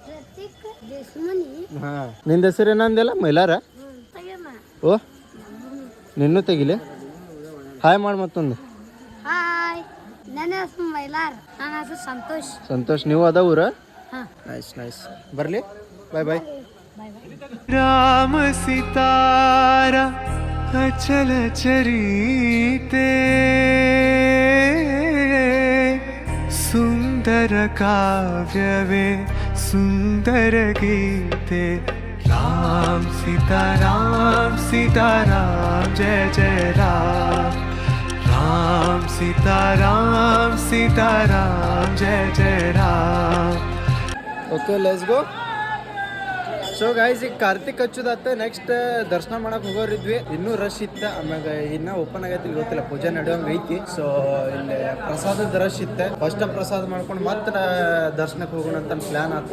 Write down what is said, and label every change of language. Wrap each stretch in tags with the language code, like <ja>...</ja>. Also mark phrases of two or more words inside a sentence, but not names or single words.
<kn>ಹಾಂ ನಿಂದ ಹೆಸರು ಏನಂದೆಲ್ಲ ಮೈಲಾರ? ಓ ನಿನ್ನೂ ತೆಗಿಲೆ. ಹಾಯ್ ಮಾಡಿ ಮತ್ತೊಂದು. ನನ್ನ ಹೆಸರು ಮೈಲಾರ್, ನನ್ನ ಹೆಸರು ಸಂತೋಷ್. ಸಂತೋಷ್ ನೀವು ಅದ ಊರ?</kn> <en>nice nice.</en> <kn>ಬರಲಿ</kn> <en>bye bye.</en> <hi>राम सितारा अचल चरीते सुंदर काव्यवे सुंदर गीते राम सीता राम जय जय राम राम सीता राम जय जय राम.</hi> <en>OK let's go. so guys</en> <kn>ಈಗ ಕಾರ್ತಿಕ್ ಹಚ್ಚುದತ್ತ ನೆಕ್ಸ್ಟ್ ದರ್ಶನ ಮಾಡಕ್ ಹೋಗೋರಿದ್ವಿ. ಇನ್ನೂ ರಶ್ ಇತ್ತು, ಆಮ್ಯಾಗ ಇನ್ನ ಓಪನ್ ಆಗೈತಿ ಇಲ್ಲಿ ಗೊತ್ತಿಲ್ಲ, ಪೂಜೆ ನಡೆಯೋಂಗ ಐತಿ. ಸೊ ಇಲ್ಲಿ ಪ್ರಸಾದದ ರಶ್ ಇತ್ತು. ಫಸ್ಟ್ ಪ್ರಸಾದ ಮಾಡ್ಕೊಂಡು ಮತ್ತೆ ದರ್ಶನಕ್ಕೆ ಹೋಗೋಣ ಅಂತ ಪ್ಲಾನ್ ಆಯ್ತು.</kn>